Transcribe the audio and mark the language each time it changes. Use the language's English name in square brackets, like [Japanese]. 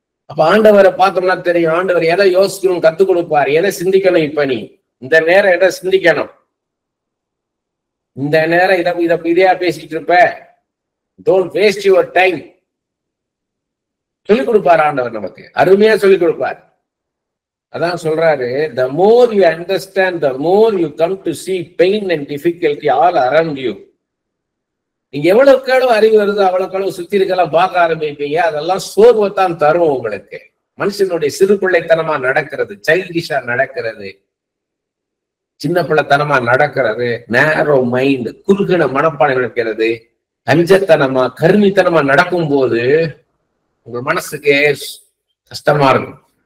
[Tamil] அப்ப ஆண்டவரை பார்த்தோம்னா தெரியும், ஆண்டவர் எதை யோசிக்கணும் கத்துக் கொடுப்பாரு, எதை சிந்திக்கணும். இப்ப நீ இந்த நேரம் எதை சிந்திக்கணும், இந்த நேரம் இதையா பேசிட்டு இருப்ப, [English] Don't waste your time. [Tamil] சொல்லிக் கொடுப்பாரு ஆண்டவர், நமக்கு அருமையா சொல்லிக் கொடுப்பார். அதான் சொல்றாரு, [English] the more you understand, the more you come to see pain and difficulty all around you. [Tamil] நீங்க எவ்வளவுக்கு அளவு அறிவு வருது அவ்வளவுக்கு அளவு சுத்தி இருக்கலாம் பார்க்க ஆரம்பிப்பீங்க. அதெல்லாம் சோர்வைத்தான் தரும் உங்களுக்கு. மனுஷனுடைய சிறு பிள்ளைத்தனமா நடக்கிறது, சைல்டிஷா நடக்கிறது, சின்ன பிள்ளைத்தனமா நடக்கிறது, நேரோ மைண்ட், குறுகின மனப்பாடம் நடக்கிறது, கஞ்சத்தனமா கருமித்தனமா நடக்கும் போது உங்க மனசுக்கே கஷ்டமா இருக்கும்.